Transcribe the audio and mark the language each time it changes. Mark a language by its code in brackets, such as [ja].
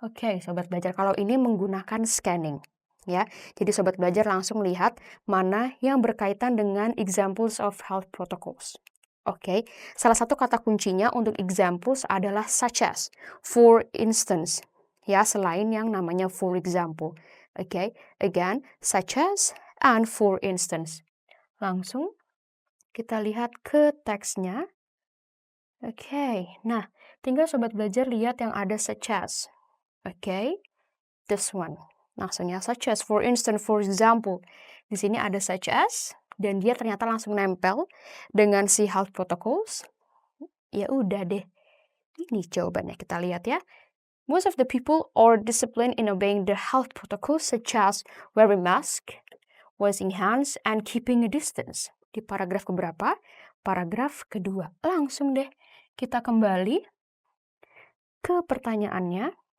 [id] Oke, Sobat Belajar, kalau ini menggunakan scanning ya. Jadi Sobat Belajar langsung lihat mana yang berkaitan dengan [en] examples of health protocols. [id] Oke, salah satu kata kuncinya untuk examples adalah [en] such as, for instance, [id] ya selain yang namanya [en] for example. Oke, again, such as and for instance. [id] Langsung kita lihat ke teksnya. Oke, nah tinggal Sobat Belajar lihat yang ada such as. [en] Oke, this one. [id] Langsungnya [en] such as, for instance, for example. [id] Di sini ada such as, dan dia ternyata langsung nempel dengan si [en] health protocols. [id] Ya udah deh. Ini jawabannya, kita lihat ya. [en] Most of the people are disciplined in obeying the health protocols such as wearing mask, washing hands, and keeping a distance. [id] Di paragraf keberapa? Paragraf kedua. Langsung deh kita kembali ke pertanyaannya.